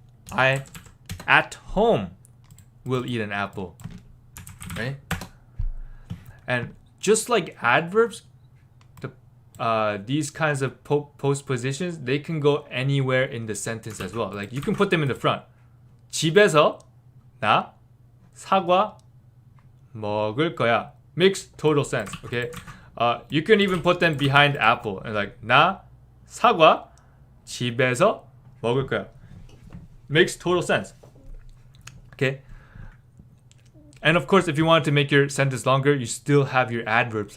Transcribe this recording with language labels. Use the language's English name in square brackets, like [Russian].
[English] I at home will eat an apple, right? And just like adverbs, these kinds of postpositions, they can go anywhere in the sentence as well. Like you can put them in the front. [Korean] 집에서 나 사과 먹을 거야. [English] Makes total sense. Okay. You can even put them behind apple and like [Korean] 나 사과 집에서 먹을 거야. [English] Makes total sense. Okay. And of course, if you wanted to make your sentence longer, you still have your adverbs.